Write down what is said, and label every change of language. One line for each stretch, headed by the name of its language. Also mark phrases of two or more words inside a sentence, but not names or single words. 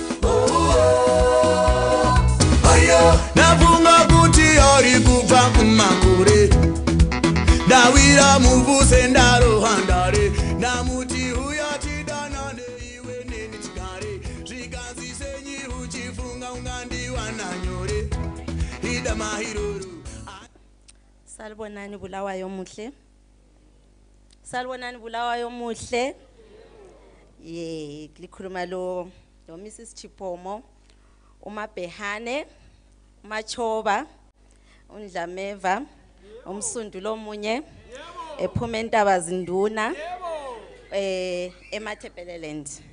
Shona: Nafunga kuti ori kubva kumakure, ndawira muvuse ndarohandare, namuti huya chidanane iwe neni chigare, zvikanzi senyi uchifunga ungandiwana nyore, ida mahiruru.
North Ndebele: Salibonani Bulawayo muhle. Salibonani Bulawayo muhle. Ye, likhuluma lo Mrs. Chipomo, uMabhehane, uMachoba, uNdlameva, umsundulo omunye, ephuma entaba zinduna, eMatabeleland.